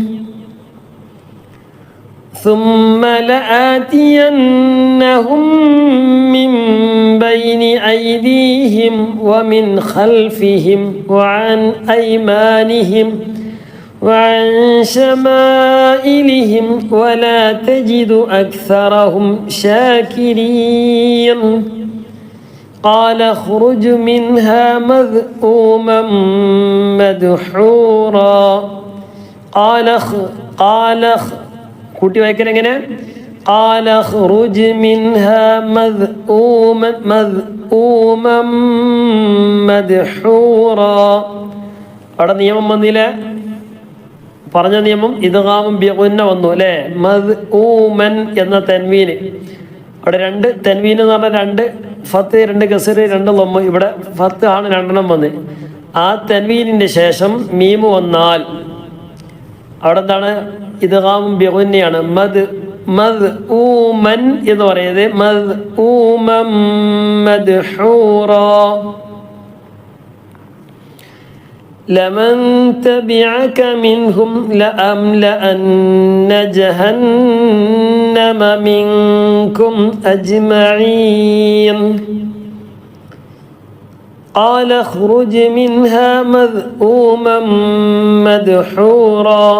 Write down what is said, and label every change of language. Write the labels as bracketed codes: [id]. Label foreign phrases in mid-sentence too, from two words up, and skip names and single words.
[ar] ثم لآتينهم من بين أيديهم ومن خلفهم وعن أيمانهم وعن شمائلهم ولا تجد أكثرهم شاكرين. قال اخرج منها مذءوما مدحورا. [ml] قال കൂട്ടി വായിക്കാൻ എങ്ങനെ? [ar] قال اخرج منها مذءوما مدحورا. [ml] അവിടെ നിയമം വന്നില്ല, പറഞ്ഞ നിയമം ഇദ്ഗാമും ബിഗുന്ന വന്നു അല്ലേ. മദ്ഊമൻ എന്ന തൻവീന്, അവിടെ 2 തൻവീൻ എന്ന് പറഞ്ഞാൽ 2 ഫത്ത്, 2 കസർ, 2 ലമ്മ്. ഇവിടെ ഫത്ത് ആണ് 2 വന്ന്. ആ തൻവീനിൻ്റെ ശേഷം മീമ് വന്നാൽ അവിടെ എന്താണ്? ഇദ്ഗാമും ബിഗുന്നയാണ്. മദ്ഊമൻ എന്ന് പറയുന്നത് [ar] مذءوما مدحورا. لمن تبعك منهم لأملأن جهنم منكم أجمعين. قال اخرج منها مذءوما مدحورا.